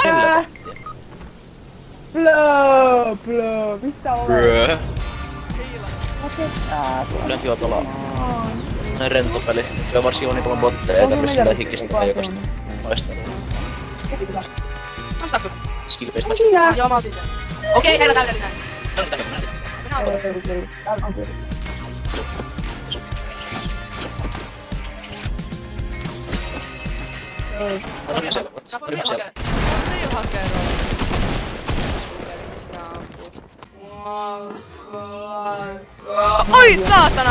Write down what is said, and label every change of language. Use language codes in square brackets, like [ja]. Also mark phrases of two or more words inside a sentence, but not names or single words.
[fi] Blö, missä olet? Bröö. Otetaan. Kyllä kiva pelaa. Näin rento peli. Se on varsin ilman botteja, ei tarvitse mitään hikistä heikosta. Maistelua. Mä saanko? [en] Skill-based match. [fi] Joo mä otin sen. Okei, heillä täydellinen. Minä otan. On ihan selvät. Sä voit On ihan vielä selvät. hakea rooli. Oi saatana!